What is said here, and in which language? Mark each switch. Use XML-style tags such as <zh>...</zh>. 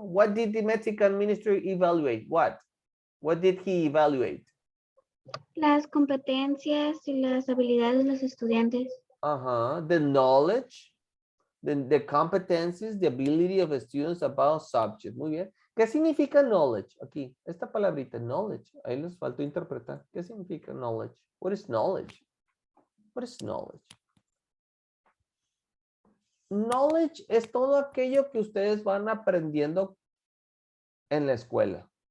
<en>What did the Mexican ministry evaluate? What? What did he evaluate?</en> <es>las competencias y las habilidades de los estudiantes.</es> <en>The knowledge, the competencies, the ability of the students about subject.</en> <es>Muy bien. ¿Qué significa knowledge? Aquí, esta palabrita, knowledge. Ahí les faltó interpretar. ¿Qué significa</es> <en>knowledge? What is knowledge? What is knowledge?</en> <es>Knowledge es todo aquello que ustedes van aprendiendo en la escuela.</es>